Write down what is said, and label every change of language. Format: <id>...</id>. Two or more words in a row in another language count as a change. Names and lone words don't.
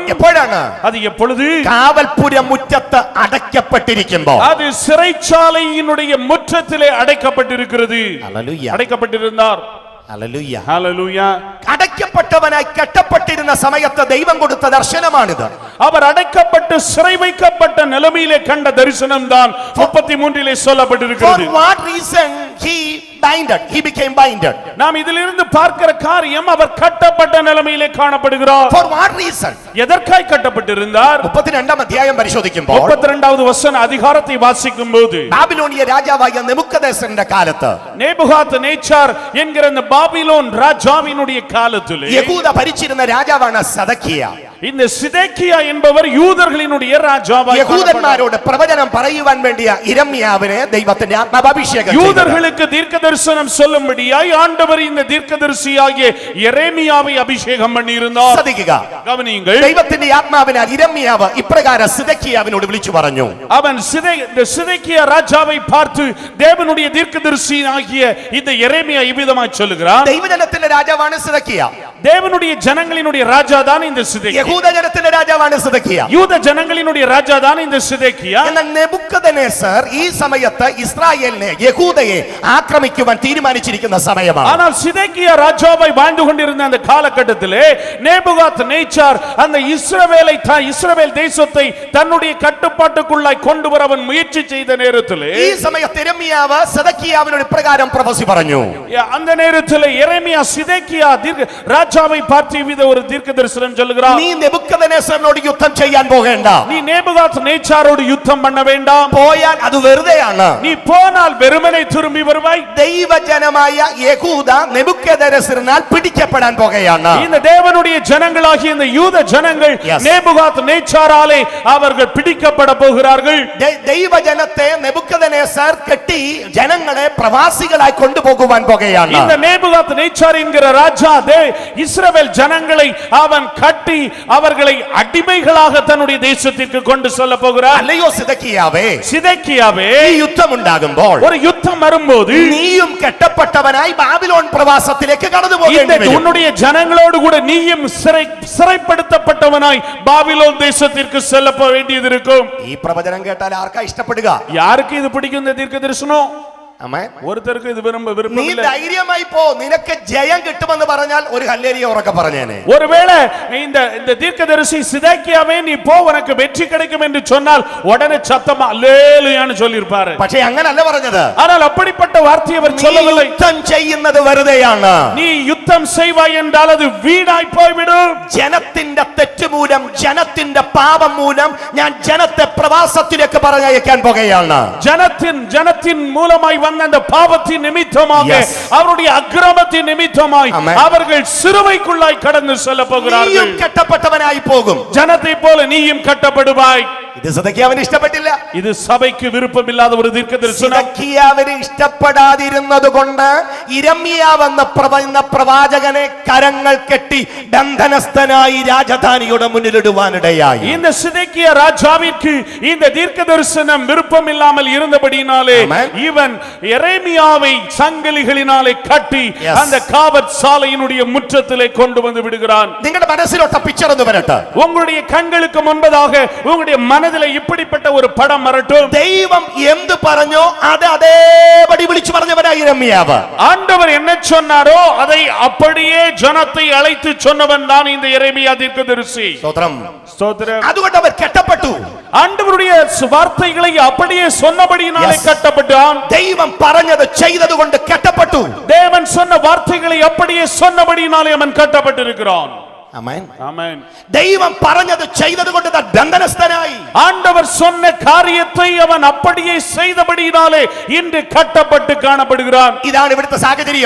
<ml>എപ്പോഴാണ്?</ml> <ta>அது எப்பொழுது?</ta> <ml>കാവൽപുര മുറ്റത്ത് അടയ്ക്കപ്പെട്ടിരിക്കുമ്പോൾ.</ml> <ta>அது சிறைச்சாலையினுடைய முற்றத்திலே அடைக்கப்பட்டிருக்கிறது.</ta> <ml>ഹല്ലേലൂയ.</ml> <ta>அடைக்கப்பட்டிருந்தார்.</ta> <ml>ഹല്ലേലൂയ.</ml> <ta>ஹalleluya.</ta> <ml>അടയ്ക്കപ്പെട്ടവനായി കെട്ടപ്പെട്ടിരുന്ന സമയത്ത് ദൈവം കൊടുത്ത ദർശനമാണിത്.</ml> <ta>அவர் அடைக்கப்பட்டு சிறை வைக்கப்பட்ட நிலைமையிலே கண்ட தரிசனம் தான் 33லே</ta> <en>For</en> <ta>சொல்லப்பட்டிருக்கிறது.</ta> <en>what reason he binded? He became binded.</en> <ta>நாம் இதிலிருந்து பார்க்கிற காரியம் அவர் கட்டப்பட்ட நிலைமையிலே காணப்படுகிறார்.</ta> <en>For what reason?</en> <ta>எதற்காய் கட்டப்பட்டிருந்தார்?</ta> <ml>32ാം അധ്യായം പരിശോധിക്കുമ്പോൾ</ml> <ta>32வது வசன அதிகாரத்தை வாசிக்கும்போது</ta> <ml>ബാബിലോണിയ രാജാവായ നെബൂഖദ്നേസറിന്റെ കാലത്ത്</ml> <ta>நேபுகாத் நேச்சார் என்கிற அந்த பாபிலோன் ராஜாவினுடைய காலத்திலே</ta> <ml>യഹൂദ ഭരിച്ചിരുന്ന രാജാവാണ് സദക്കിയ.</ml> <ta>இந்த சிதேக்கியா என்பவர் யூதர்களினுடைய ராஜாவாய்</ta> <ml>യഹൂദന്മാരോട് പ്രവചനം പറയുവാൻ വേണ്ടിയ യിരെമ്യാവിനെ ദൈവത്തിന്റെ ആത്മാവ് അഭിഷേകം ചെയ്തു.</ml> <ta>யூதர்களுக்கு தீர்க்கதரிசனம் சொல்லும்படியாய் ஆண்டவர் இந்த தீர்க்கதரிசியாகிய எரேமியாவை அபிஷேகம் பண்ணியிருந்தார்.</ta> <ml>ശ്രദ്ധിക്കുക.</ml> <ta>கவனியுங்கள்.</ta> <ml>ദൈവത്തിന്റെ ആത്മാവിനാൽ യിരെമ്യാവ് ഇപ്രകാരം സിദക്കിയാവിനോട് വിളിച്ചു പറഞ്ഞു.</ml> <ta>அவன் சிதேக்கியா ராஜாவை பார்த்து தேவனுடைய தீர்க்கதரிசியாகிய இந்த எரேமியா இவ்விதமாய் சொல்லுகிறார்.</ta> <ml>ദൈവജനത്തിന്റെ രാജാവാണ് സിദക്കിയ.</ml> <ta>தேவனுடைய ஜனங்களினுடைய ராஜா தான் இந்த சிதேக்கியா.</ta> <ml>യഹൂദജനത്തിന്റെ രാജാവാണ് സിദക്കിയ.</ml> <ta>யூத ஜனங்களினுடைய ராஜா தான் இந்த சிதேக்கியா.</ta> <ml>എന്നാൽ നെബൂഖദ്നേസർ ഈ സമയത്ത് ഇസ്രായേലിനെ യഹൂദയെ ആക്രമിക്കുവാൻ തീരുമാനിച്ചിരിക്കുന്ന സമയമാണ്.</ml> <ta>ஆனால் சிதேக்கியா ராஜாவாய் வாழ்ந்து கொண்டிருந்த அந்த காலகட்டத்திலே நேபுகாத் நேச்சார் அந்த இஸ்ரவேல் தேசத்தை தன்னுடைய கட்டுப்பாட்டுக்குள்ளாய் கொண்டு வர அவன் முயற்சி செய்த நேரத்திலே</ta> <ml>ഈ സമയത്ത് യിരെമ്യാവ് സിദക്കിയാവിനോട് ഇപ്രകാരം പ്രവചി പറഞ്ഞു.</ml> <ta>அந்த நேரத்திலே எரேமியா சிதேக்கியா ராஜாவை பார்த்து வித ஒரு தீர்க்கதரிசனம் சொல்லுகிறார்.</ta> <ml>നീ നെബൂഖദ്നേസറിനോട് യുദ്ധം ചെയ്യാൻ പോകേണ്ട.</ml> <ta>நீ நேபுகாத் நேச்சாரோடு யுத்தம் பண்ண வேண்டாம்.</ta> <ml>പോയാൽ അത് വെറുതെയാണ്.</ml> <ta>நீ போனால் வெறுமனே திரும்பி வருவாய்.</ta> <ml>ദൈവജനമായ യഹൂദ നെബൂഖദ്നേസറിനാൽ പിടിക്കപ്പെടാൻ പോകുകയാണ്.</ml> <ta>இந்த தேவனுடைய ஜனங்களாகிய இந்த யூத ஜனங்கள் நேபுகாத் நேச்சாராலே அவர்கள் பிடிக்கப்பட போகிறார்கள்.</ta> <ml>ദൈവജനത്തെ നെബൂഖദ്നേസർ കെട്ടി ജനങ്ങളെ പ്രവാസികളായി കൊണ്ടുപോകുവാൻ പോകുകയാണ്.</ml> <ta>இந்த நேபுகாத் நேச்சார் என்கிற ராஜா இஸ்ரவேல் ஜனங்களை அவன் கட்டி அவர்களை அடிமைகளாக தன்னுடைய தேசத்திற்கு கொண்டு செல்ல போகிறார்.</ta> <ml>അല്ലയോ സിദക്കിയാവേ,</ml> <ta>சிதேக்கியாவே,</ta> <ml>യുദ്ധം ഉണ്ടാകുമ്പോൾ,</ml> <ta>ஒரு யுத்தம் வரும்போது</ta> <ml>നീയും കെട്ടപ്പെട്ടവനായി ബാബിലോൺ പ്രവാസത്തിലേക്ക് കടന്നു പോക</ml> <ta>இந்த வேண்டும். உன்னுடைய ஜனங்களோடு கூட நீயும் சிறைப்படுத்தப்பட்டவனாய் பாபிலோன் தேசத்திற்கு செல்ல வேண்டியது இருக்கும்.</ta> <ml>ഈ പ്രവചനം കേട്ടാൽ ആർക്കാ ഇഷ്ടപ്പെടുക?</ml> <ta>யாருக்கு இது பிடிக்கும் இந்த தீர்க்க தரிசனம்?</ta> <ml>ആമേൻ.</ml> <ta>ஒருத்தருக்கு இது</ta> <ml>നീ</ml> <ta>விருப்பமில்லை.</ta> <ml>ധൈര്യമായി പോ, നിനക്ക് ജയം കിട്ടുമെന്ന് പറഞ്ഞാൽ ഒരു ഹല്ലേലൂയ ഉറക്കെ പറഞ്ഞേനെ.</ml> <ta>ஒருவேளை இந்த தீர்க்கதரிசி சிதேக்கியாவே நீ போ உனக்கு வெற்றி கிடைக்கும் என்று சொன்னால் உடனே சத்தமா அல்லேலூயான்னு சொல்லிருப்பாரு.</ta> <ml>പക്ഷേ അങ്ങനല്ല പറഞ്ഞത്.</ml> <ta>ஆனால் அப்படிப்பட்ட வார்த்தையை அவர்</ta> <ml>നീ</ml> <ta>சொல்லவில்லை.</ta> <ml>യുദ്ധം ചെയ്യുന്നത് വെറുതെയാണ്.</ml> <ta>நீ யுத்தம் செய்வாய் என்றால் அது வீணாய் போய்விடும்.</ta> <ml>ജനത്തിന്റെ തെറ്റ് മൂലം, ജനത്തിന്റെ പാപം മൂലം ഞാൻ ജനത്തെ പ്രവാസത്തിലേക്ക് പറഞ്ഞയക്കാൻ പോകുകയാണ്.</ml> <ta>ஜனத்தின் மூலமாய் வந்த அந்த பாவத்தின் நிமித்தமாக,</ta> <en>Yes.</en> <ta>அவருடைய அக்கிரமத்தின் நிமித்தமாய்</ta> <en>Amen.</en> <ta>அவர்கள் சிறுவைக்குள்ளாய் கடந்து செல்ல போகிறார்கள்.</ta> <ml>നീയും കെട്ടപ്പെട്ടവനായി പോകും.</ml> <ta>ஜனத்தை போல நீயும் கட்டப்படுவாய்.</ta> <ml>ഇത് സിദക്കിയാവിന് ഇഷ്ടപ്പെട്ടില്ല.</ml> <ta>இது சபைக்கு விருப்பமில்லாத ஒரு தீர்க்கதரிசனம்.</ta> <ml>സിദക്കിയാവിന് ഇഷ്ടപ്പെടാതിരുന്നത് കൊണ്ട് ഇരമ്യാവ് എന്ന പ്രവാചകനെ കരങ്ങൾ കെട്ടി ബന്ധനസ്ഥനായി രാജധാനിയുടെ മുന്നിലിടുവാനിടയായി.</ml> <ta>இந்த சிதேக்கியா ராஜாவிற்கு இந்த தீர்க்கதரிசனம் விருப்பம் இல்லாமல் இருந்தபடியினாலே</ta> <en>Amen.</en> <ta>இவன் எரேமியாவை சங்கிலிகளினாலே கட்டி</ta> <en>Yes.</en> <ta>அந்த காவற் சாலையினுடைய முற்றத்திலே கொண்டு வந்து விடுகிறான்.</ta> <ml>നിങ്ങളുടെ മനസ്സിലോട്ട പിക്ചർ ഒന്ന് വരട്ടെ.</ml> <ta>உங்களுடைய கண்களுக்கு முன்பதாக உங்களுடைய மனதிலே இப்படிப்பட்ட ஒரு படம் வரட்டும்.</ta> <ml>ദൈവം എന്ത് പറഞ്ഞോ അത് അതേപടി വിളിച്ചു പറഞ്ഞവനായി ഇരമ്യാവ്.</ml> <ta>ஆண்டவர் என்ன சொன்னாரோ அதை அப்படியே ஜனத்தை அழைத்து சொன்னவன் தான் இந்த எரேமியா தீர்க்கதரிசி.</ta> <ml>സ്തോത്രം.</ml> <ta>ஸ்தோத்திரம்.</ta> <ml>അതുകൊണ്ട് അവർ കെട്ടപ്പെട്ടു.</ml> <ta>ஆண்டவருடைய வார்த்தைகளை அப்படியே சொன்னபடியினாலே</ta> <en>Yes.</en> <ta>கட்டப்பட்டான்.</ta> <ml>ദൈവം പറഞ്ഞത് ചെയ്തത് കൊണ്ട് കെട്ടപ്പെട്ടു.</ml> <ta>தேவன் சொன்ன வார்த்தைகளை அப்படியே சொன்னபடியினாலே அவன் கட்டப்பட்டிருக்கிறான்.</ta> <ml>ആമേൻ.</ml> <ta>ஆமென்.</ta> <ml>ദൈവം പറഞ്ഞത് ചെയ്തത് കൊണ്ട് താൻ ബന്ധനസ്ഥനായി.</ml> <ta>ஆண்டவர் சொன்ன காரியத்தை அவன் அப்படியே செய்தபடியினாலே இன்று கட்டப்பட்டு காணப்படுகிறான்.</ta> <ml>ഇതാണ് ഇവിടുത്തെ സാഹചര്യം.</ml>